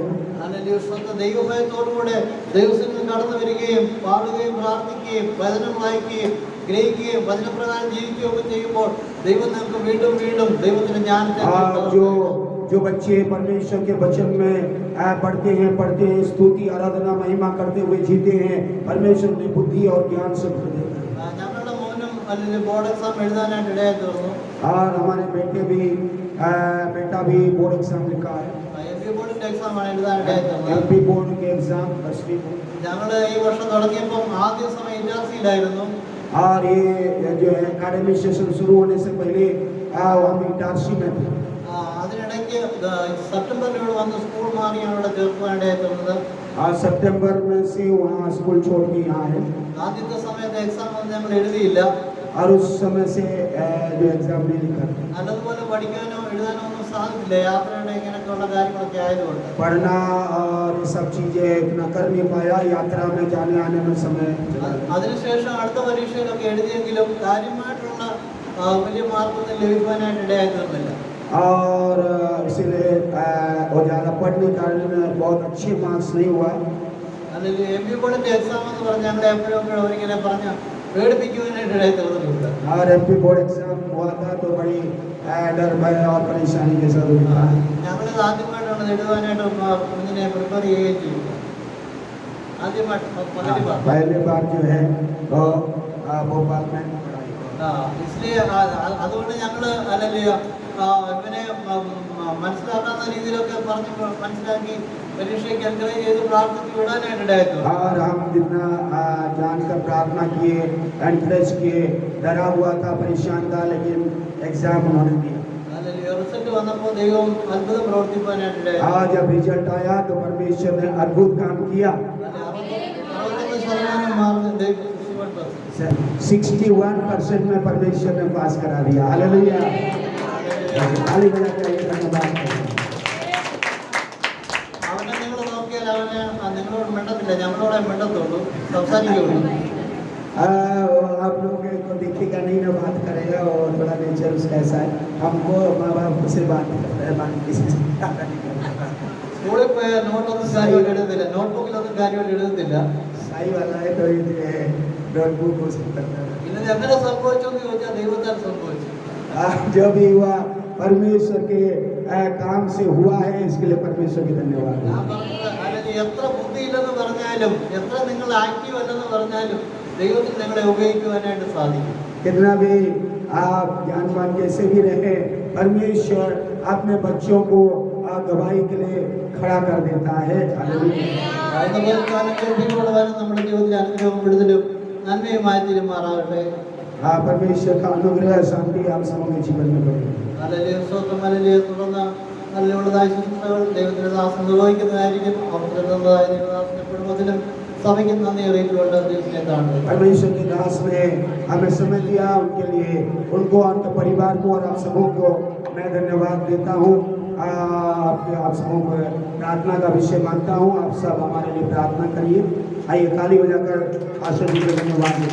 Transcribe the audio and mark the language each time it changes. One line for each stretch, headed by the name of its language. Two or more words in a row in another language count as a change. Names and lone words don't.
Malayalam: അല്ലെങ്കിൽ സ്വന്തം ദൈവഭയത്തോടുകൂടെ ദൈവത്തിൽ കടന്നു വരികയും പാടുകയും പ്രാർത്ഥിക്കുകയും വചനം വായിക്കുകയും ഗ്രഹിക്കുകയും വചനപ്രകാരം ജീവിക്കുകയും ഒക്കെ ചെയ്യുമ്പോൾ ദൈവം നമുക്ക് വീണ്ടും വീണ്ടും ദൈവത്തിന്റെ ജ്ഞാനത്തെ
Hindi: जो बच्चे परमेश्वर के वचन में पढ़ते हैं स्तुति आराधना महिमा करते हुए जीते हैं परमेश्वर ने बुद्धि और ज्ञान से भर देता है
Malayalam: ഞങ്ങളുടെ മോനും അല്ലെങ്കിൽ
English: board exam
Malayalam: എഴുതാനായിട്ട് ഇടയായി തീർന്നു
Hindi: और हमारे बेटा भी
English: board exam
Hindi: लिखा है
Malayalam: MP ബോർഡിന്റെ എക്സാം ആണ് എഴുതാനായിട്ട് തീർന്നത്
Hindi: MP बोर्ड के एग्जाम 10वीं बोर्ड
Malayalam: ഞങ്ങൾ ഈ വർഷം തുടങ്ങിയപ്പോൾ ആദ്യ സമയം ഇൻഡസ്ട്രിയിലായിരുന്നു
Hindi: और ये जो है
English: academic session
Hindi: शुरू होने से पहले हम इटारसी में थे
Malayalam: അതിനിടയ്ക്ക് സെപ്റ്റംബറിൽ ഇവിടെ വന്ന് സ്കൂൾ മാറിയാണ് ഇവിടെ ചേർക്കുവാനായി തീർന്നത്
Hindi: और सितंबर में से वहाँ स्कूल छोड़ के यहाँ है
Malayalam: ആദ്യത്തെ സമയത്ത് എക്സാം ഒന്നും ഞങ്ങൾ എഴുതിയില്ല
Hindi: और उस समय से जो एग्जाम नहीं लिखा
Malayalam: നല്ലതുപോലെ പഠിക്കാനോ എഴുതാനോ ഒന്നും സാധിക്കില്ല യാത്രയുടെ ഇങ്ങനെയൊക്കെയുള്ള കാര്യങ്ങളൊക്കെ ആയതുകൊണ്ട്
Hindi: पढ़ना और ये सब चीजें इतना कर नहीं पाया यात्रा में जाने आने में समय
Malayalam: അതിനുശേഷം അടുത്ത പരീക്ഷയിലൊക്കെ എഴുതിയെങ്കിലും കാര്യമായിട്ടുള്ള വലിയ മാർക്കൊന്നും ലഭിക്കാനായിട്ട് ഇടയായി തീർന്നില്ല
Hindi: और इसीलिए वो ज़्यादा पढ़ने के कारण बहुत अच्छे मार्क्स नहीं हुआ
Malayalam: അല്ലെങ്കിൽ MP ബോർഡിന്റെ എക്സാം എന്ന് പറഞ്ഞാൽ ഞങ്ങളെ എപ്പോഴും അവരിങ്ങനെ പറഞ്ഞ് പേടിപ്പിക്കുവാനായിട്ട് ഇടയായി തീർന്നിട്ടുണ്ട്
Hindi: और MP
English: board exam
Hindi: हुआ था तो बड़ी डर भय और परेशानी के साथ हुआ
Malayalam: ഞങ്ങളിത് ആദ്യമായിട്ടാണ് എഴുതാനായിട്ട് കുഞ്ഞിനെ പ്രിപ്പയർ ചെയ്യുകയും ചെയ്യും ആദ്യമായിട്ട്
Hindi: पहली बार जो है वो भोपाल में
Malayalam: इसलिए അതുകൊണ്ട് ഞങ്ങൾ അല്ലെങ്കിൽ ഇവനെ മനസ്സിലാക്കാത്ത രീതിയിലൊക്കെ പറഞ്ഞ് മനസ്സിലാക്കി പരീക്ഷയ്ക്ക് എൻകറേജ് ചെയ്ത് പ്രാർത്ഥിച്ച് വിടാനായിട്ട് ഇടയായിരുന്നു
Hindi: और हम जितना जानकर प्रार्थना किए एनकरेज किए डरा हुआ था परेशान था लेकिन एग्जाम उन्होंने दिया
Malayalam: അല്ലെങ്കിൽ റിസൾട്ട് വന്നപ്പോൾ ദൈവം അത്ഭുതം പ്രവർത്തിക്കാനായിട്ട് ഇടയായിരുന്നു
Hindi: आज जब रिजल्ट आया तो परमेश्वर ने अद्भुत काम किया
Malayalam: 61% മാർക്ക് ദൈവം
Hindi: 61% में परमेश्वर ने पास करा दिया हालेलुया ताली बजा के धन्यवाद
Malayalam: അവനെ നിങ്ങൾ നോക്കിയാൽ അവന് നിങ്ങളോട് മിണ്ടത്തില്ല ഞങ്ങളോടെ മിണ്ടത്തുള്ളൂ സംസാരിക്കുള്ളൂ
Hindi: आप लोग को दिखेगा नहीं ना बात करेगा और थोड़ा नेचर उसका ऐसा है हमको माँ बाप से बात करता है बाकी किसी से
Malayalam: സ്കൂളിൽ പോയ നോട്ടൊന്നും കാര്യമായിട്ട് എഴുതത്തില്ല നോട്ട്ബുക്കിലൊന്നും കാര്യമായിട്ട് എഴുതത്തില്ല
Hindi: सही वाला है तो ये नोटबुक को करता है
Malayalam: പിന്നെ ഇത് എങ്ങനെ സംഭവിച്ചു എന്ന് ചോദിച്ചാൽ ദൈവത്താൽ സംഭവിച്ചു
Hindi: जो भी हुआ परमेश्वर के काम से हुआ है इसके लिए परमेश्वर के धन्यवाद
Malayalam: ഞാൻ പറഞ്ഞത് അല്ലെങ്കിൽ എത്ര ബുദ്ധിയില്ലെന്ന് പറഞ്ഞാലും എത്ര നിങ്ങൾ ആക്റ്റീവ് അല്ലെന്ന് പറഞ്ഞാലും ദൈവത്തിന് നിങ്ങളെ ഉപയോഗിക്കുവാനായിട്ട് സാധിക്കും
Hindi: कितना भी आप ज्ञानवान कैसे भी रहे परमेश्वर अपने बच्चों को गवाही के लिए खड़ा कर देता है
Malayalam: അതുപോലെ കാലം കേൾപ്പിക്കുവാനും നമ്മുടെ ജീവിതത്തിൽ അനുഗ്രഹവും വിടുതലും നന്മയുമായി തീരുമാറാകട്ടെ
Hindi: परमेश्वर का अनुग्रह शांति आप सबके जीवन में बढ़े
Malayalam: അല്ലെങ്കിൽ സ്വന്തം അല്ലെങ്കിൽ തുടർന്ന് നല്ലയുള്ളതായ ശുശ്രൂഷകൾ ദൈവത്തിന്റെ ദാസം നിർവഹിക്കുന്നതായിരിക്കും അവർക്ക് തന്നതായ ദൈവദാസന്റെ കുടുംബത്തിലും സഭയ്ക്കും നന്ദി അറിയിച്ചുകൊണ്ട് ദൈവത്തിനെ കാണുന്നത്
Hindi: परमेश्वर के दास ने हमें समय दिया उनके लिए उनको उनके परिवार को और आप सबों को मैं धन्यवाद देता हूँ आप सबों को प्रार्थना का विषय मानता हूँ आप सब हमारे लिए प्रार्थना करिए आइए ताली बजाकर आशीष जी को धन्यवाद